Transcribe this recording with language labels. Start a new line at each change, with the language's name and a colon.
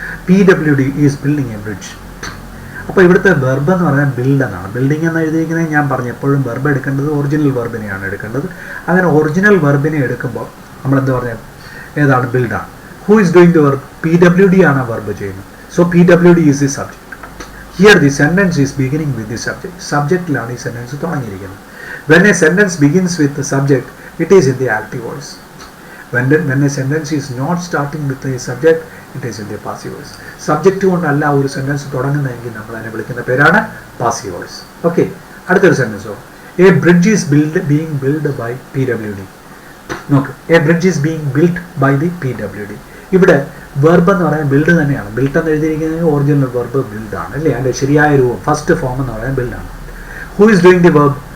English: PWD is building a bridge.
Malayalam: അപ്പോൾ ഇവിടുത്തെ verb എന്ന് പറഞ്ഞാൽ ബിൽഡ് എന്നാണ്. ബിൽഡിംഗ് എന്ന് എഴുതിയിരിക്കുന്നത് ഞാൻ പറഞ്ഞു, എപ്പോഴും വെർബ് എടുക്കേണ്ടത് ഒറിജിനൽ വെർബിനെയാണ് എടുക്കേണ്ടത്. അങ്ങനെ ഒറിജിനൽ വെർബിനെ എടുക്കുമ്പോൾ നമ്മൾ എന്ത് പറഞ്ഞാൽ ഏതാണ്? ബിൽഡാണ്.
English: Who is doing the verb?
Malayalam: PWD ആണ് വെർബ് ചെയ്യുന്നത്.
English: So PWD is the subject. Here the sentence is beginning with the subject.
Malayalam: Subjectലാണ് ഈ സെൻറ്റൻസ് തുടങ്ങിയിരിക്കുന്നത്.
English: When a sentence begins with the subject, it is in the active voice. When a sentence is not starting with a subject, it is in the passive voice.
Malayalam: Subject കൊണ്ടല്ല ഒരു sentence തുടങ്ങുന്നതെങ്കിൽ നമ്മൾ അതിനെ വിളിക്കുന്ന പേരാണ് passive voice.
English: okay,
Malayalam: അടുത്തൊരു സെൻറ്റൻസോ.
English: A bridge is being build by PWD.
Malayalam: നോക്ക്,
English: A bridge is being build by the PWD.
Malayalam: ഇവിടെ verb എന്ന് പറയുന്നത് ബിൽഡ് തന്നെയാണ്. ബിൽഡ് എന്ന് എഴുതിയിരിക്കുന്നത് ഒറിജിനൽ വെർബ് ബിൽഡാണ്, അല്ലേ? അതിൻ്റെ ശരിയായ രൂപം, ഫസ്റ്റ് ഫോം എന്ന് പറയുന്നത് ബിൽഡാണ്.
English: Who is doing the verb?